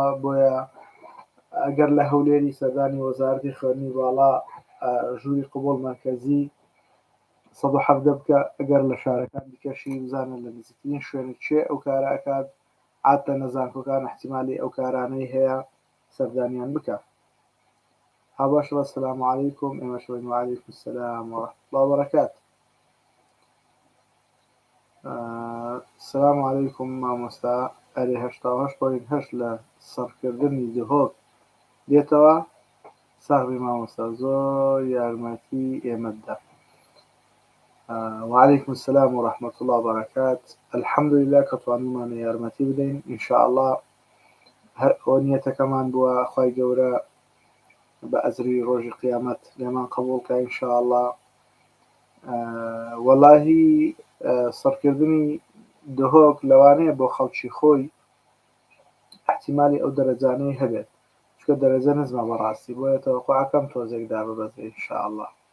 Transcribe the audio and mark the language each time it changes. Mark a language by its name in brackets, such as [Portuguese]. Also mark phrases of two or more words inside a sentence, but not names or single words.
[Central Kurdish] بۆیە ئەگەر لە هەولێری سەردانی وەزارەتی خوێندنی باڵا ژووری قبوڵ مەرکەزی 170 بکە، ئەگەر لە شارەکان دیکەشی بزانە لە نزیکترین شوێنێک چێ ئەو کارە ئەکات، عادە نەزانکۆکان احتیمالی ئەو کارانەی هەیە سەردانیان بکە. [Arabic] هەباش السلام علیکم. [Central Kurdish] ئێمەش [Arabic] وعلیکم السلام ورحمة الله وبركاته. السلام علیکم مامۆستا. [Central Kurdish] ئەرێ 88.8 لە سەرکردنی دهۆک دێتەوە. ساغبی مامۆستا زۆر یارمەتی ئێمەتدا. [Arabic] وعلیکم السلام ورحمة الله وبركاته. الحمد لله [Central Kurdish] کە توانیمانە یارمەتی بدەین. [Arabic] ئینشاء الله [Central Kurdish] هەر ئەوە نیەتەکەمان بووە، خوای گەورە بە ئەزری ڕۆژی قیامەت لێمان قبوڵکە [Arabic] ئینشاء الله. [Central Kurdish] وەڵاهی سەرکردنی دهۆک لەوانەیە بۆ خەڵکی خۆی احتیمالی ئەو دەرەجانەی هەبێت، چکە دەرەجە نزمە بەڕاستی، بۆیە تەوەقوعەکەم تۆزێکدا ببەزێ [Arabic] ئینشاء الله.